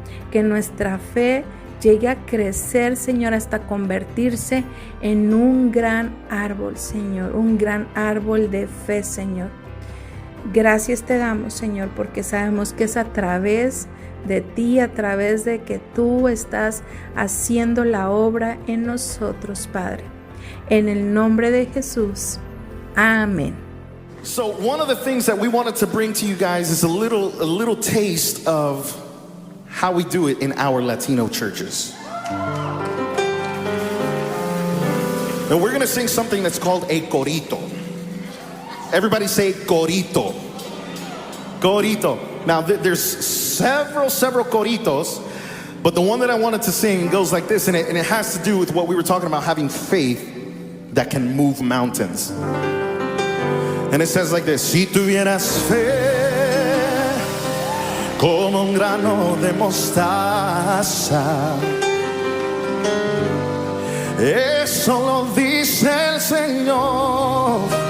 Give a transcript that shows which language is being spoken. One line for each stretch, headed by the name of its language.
Spanish: Que nuestra fe llegue a crecer, Señor, hasta convertirse en un gran árbol, Señor, un gran árbol de fe, Señor. Gracias te damos, Señor, porque sabemos que es a través de ti, a través de que tú estás haciendo la obra en nosotros, Padre. En el nombre de Jesús. Amén.
English: So one of the things that we wanted to bring to you guys is a little taste of how we do it in our Latino churches. And we're going to sing something that's called a corito. Everybody say corito. Corito. Now there's several coritos, but the one that I wanted to sing goes like this, and it has to do with what we were talking about, having faith that can move mountains. And it says like this:
Spanish: Si tuvieras fe como un grano de mostaza, eso lo dice el Señor.